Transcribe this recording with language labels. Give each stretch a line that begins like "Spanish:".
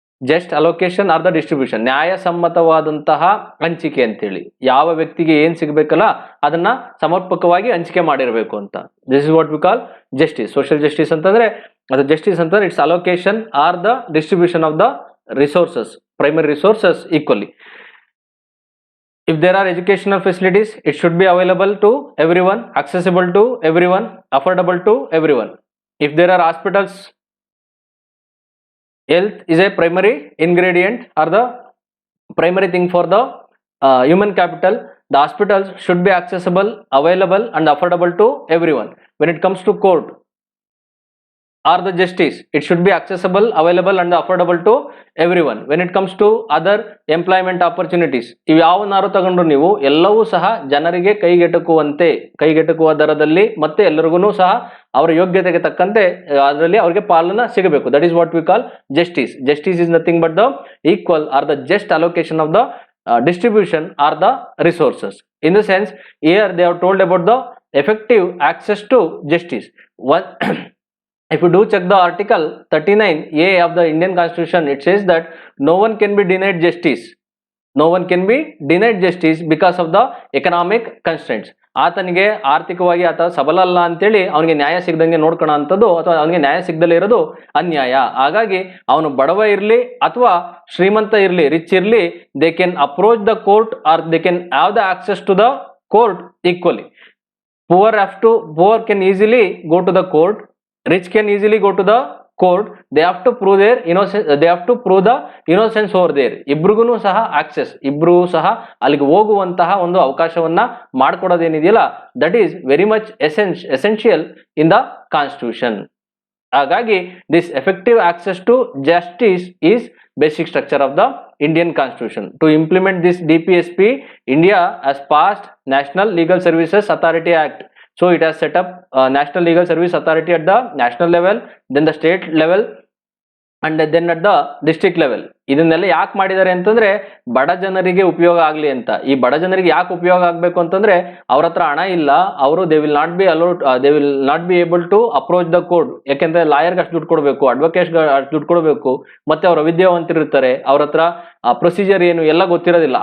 English: just allocation or the distribution,
Kannada: ನ್ಯಾಯಸಮ್ಮತವಾದಂತಹ ಹಂಚಿಕೆ ಅಂತೇಳಿ. ಯಾವ ವ್ಯಕ್ತಿಗೆ ಏನ್ ಸಿಗಬೇಕಲ್ಲ ಅದನ್ನ ಸಮರ್ಪಕವಾಗಿ ಹಂಚಿಕೆ ಮಾಡಿರಬೇಕು ಅಂತ.
English: This is what we call justice. Social justice ಅಂತಂದ್ರೆ ಅದು justice ಅಂತಂದ್ರೆ it's allocation or the distribution of the resources, primary resources equally. If there are educational facilities, it should be available to everyone, accessible to everyone, affordable to everyone. If there are hospitals, health is a primary ingredient or the primary thing for the human capital. The hospitals should be accessible, available and affordable to everyone. When it comes to court or the justice, it should be accessible, available and affordable to everyone. When it comes to other employment opportunities,
Kannada: ಇವು ಯಾವನ್ನಾರು ತಗೊಂಡ್ರು ನೀವು ಎಲ್ಲವೂ ಸಹ ಜನರಿಗೆ ಕೈಗೆಟಕುವ ದರದಲ್ಲಿ ಮತ್ತೆ ಎಲ್ಲರಿಗೂ ಸಹ ಅವರ ಯೋಗ್ಯತೆಗೆ ತಕ್ಕಂತೆ ಅದರಲ್ಲಿ ಅವರಿಗೆ ಪಾಲನ ಸಿಗಬೇಕು.
English: That is what we call justice. Justice is nothing but the equal or the just allocation of the distribution or the resources. In the sense, here they have told about the effective access to justice. One if you do check the article 39A of the Indian Constitution, it says that no one can be denied justice. No one can be denied justice because of the economic constraints.
Kannada: ಆತನಿಗೆ ಆರ್ಥಿಕವಾಗಿ ಆತ ಸಬಲ ಅಲ್ಲ ಅಂತೇಳಿ ಅವನಿಗೆ ನ್ಯಾಯ ಸಿಗದಂಗೆ ನೋಡ್ಕೊಳ್ಳೋ ಅಂಥದ್ದು ಅಥವಾ ಅವನಿಗೆ ನ್ಯಾಯ ಸಿಗದಲ್ಲೇ ಇರೋದು ಅನ್ಯಾಯ. ಹಾಗಾಗಿ ಅವನು ಬಡವ ಇರಲಿ ಅಥವಾ ಶ್ರೀಮಂತ ಇರಲಿ, ರಿಚ್ ಇರಲಿ,
English: They can approach the court or they can have the access to the court equally. Poor can easily go to the court, rich can easily go to the court. They have to prove their innocence, they have to prove the innocence over there.
Kannada: ಇಬ್ರಿಗೂ ಸಹ access, ಇಬ್ರು ಸಹ ಅಲ್ಲಿಗೆ ಹೋಗುವಂತಹ ಒಂದು ಅವಕಾಶವನ್ನ ಮಾಡ್ಕೊಡೋದೇನಿದೆಯಲ್ಲ
English: That is very much essential in the constitution. ಹಾಗಾಗಿ this effective access to justice is basic structure of the Indian Constitution. To implement this DPSP, India has passed National Legal Services Authority Act. So it has set up National Legal Service Authority at the national level, then the state level and then at the district level.
Kannada: ಇದನ್ನೆಲ್ಲ ಯಾಕೆ ಮಾಡಿದ್ದಾರೆ ಅಂತಂದ್ರೆ ಬಡ ಜನರಿಗೆ ಉಪಯೋಗ ಆಗ್ಲಿ ಅಂತ. ಈ ಬಡ ಜನರಿಗೆ ಯಾಕೆ ಉಪಯೋಗ ಆಗ್ಬೇಕು ಅಂತಂದ್ರೆ ಅವ್ರ ಹತ್ರ ಹಣ ಇಲ್ಲ, ಅವರು
English: They will not be able to approach the court.
Kannada: ಯಾಕೆಂದ್ರೆ ಲಾಯರ್ಗೆ ಅಷ್ಟು ದುಡ್ಡು ಕೊಡಬೇಕು, ಅಡ್ವೊಕೇಟ್ಗೆ ಅಷ್ಟು ದುಡ್ಡು ಕೊಡಬೇಕು, ಮತ್ತೆ ಅವ್ರ ವಿದ್ಯಾವಂತರಿರ್ತಾರೆ, ಅವ್ರ ಹತ್ರ ಪ್ರೊಸೀಜರ್ ಏನು ಎಲ್ಲ ಗೊತ್ತಿರೋದಿಲ್ಲ.